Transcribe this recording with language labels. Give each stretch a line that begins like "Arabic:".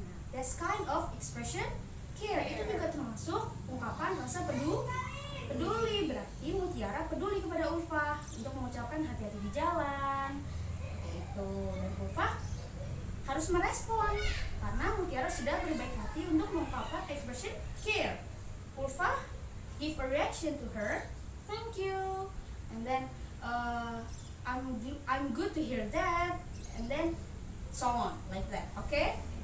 English: That's kind of expression care.
Indonesian: Itu juga termasuk ungkapan rasa peduli. Berarti Mutiara peduli kepada Ulfa untuk mengucapkan hati-hati di jalan. Itu. Dan Ulfa harus merespon karena Mutiara sudah berbaik hati untuk mengungkapkan
English: expression care. Ulfa give a reaction to her, thank you, and then I'm good to hear that, and then so on like that. Okay?